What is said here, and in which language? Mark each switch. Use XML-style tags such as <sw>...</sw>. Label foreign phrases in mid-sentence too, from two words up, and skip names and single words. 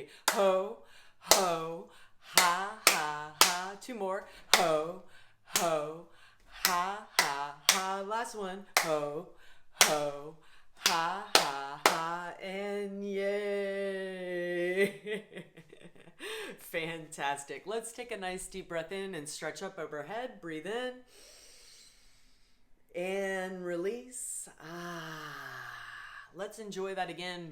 <en>Ho, ho, ha, ha, ha. Two more. Ho, ho, ha, ha, ha. Last one. Ho, ho, ha, ha, ha. And yay. Fantastic. Let's take a nice deep breath in and stretch up overhead. Breathe in and release. Let's enjoy that again.</en>